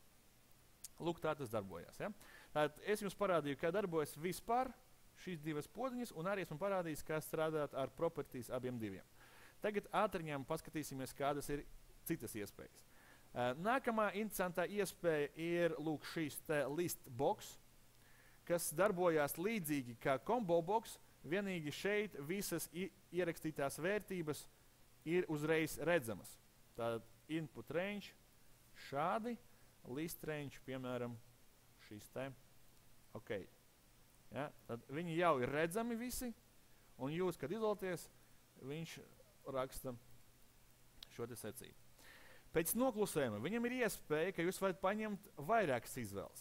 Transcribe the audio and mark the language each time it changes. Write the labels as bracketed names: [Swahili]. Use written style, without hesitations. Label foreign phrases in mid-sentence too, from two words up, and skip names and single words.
[Latvian] Lūk, tā tas darbojās. Ja? Tātad es jums parādīju, kā darbojas vispār šīs divas podziņas, un arī esmu parādījis, kā strādāt ar properties abiem diviem. Tagad ātriņām paskatīsimies, kādas ir citas iespējas. Nākamā interesantā iespēja ir lūk šīs te [English] list box, [Latvian] kas darbojās līdzīgi kā [English] combo box, [Latvian] vienīgi šeit visas ierakstītās vērtības ir uzreiz redzamas. Tātad [English] input range [Latvian] šādi, [English] list range, [Latvian] piemēram, šīs te. Ok, Ja? Tad viņi jau ir redzami visi, un jūs, kad izvēlaties, viņš raksta šo te secību. Pēc noklusējuma viņam ir iespēja, ka jūs varat paņemt vairākas izvēles.